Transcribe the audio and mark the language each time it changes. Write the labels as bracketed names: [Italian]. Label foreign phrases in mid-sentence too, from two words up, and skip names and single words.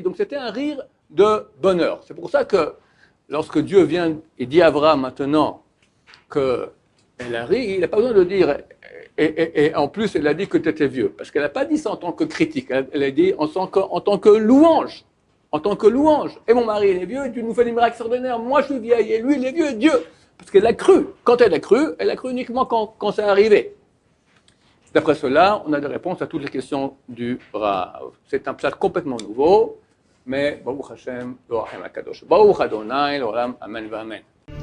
[French] Donc c'était un rire de bonheur. C'est pour ça que lorsque Dieu vient et dit à Abraham maintenant qu'elle a ri, il n'a pas besoin de dire, et en plus elle a dit que tu étais vieux, parce qu'elle n'a pas dit ça en tant que critique, elle a dit en tant que louange. En tant que louange. Et mon mari, il est vieux, et tu nous fais des miracles extraordinaires. Moi, je suis vieille, et lui, il est vieux, Dieu. Parce qu'elle a cru. Quand elle a cru uniquement quand c'est arrivé. D'après cela, on a des réponses à toutes les questions du Rav. C'est un pshat complètement nouveau, mais [Hebrew] ברוך השם, ברוך השם הקדוש. ברוך אדוני, לעולם, אמן, אמן.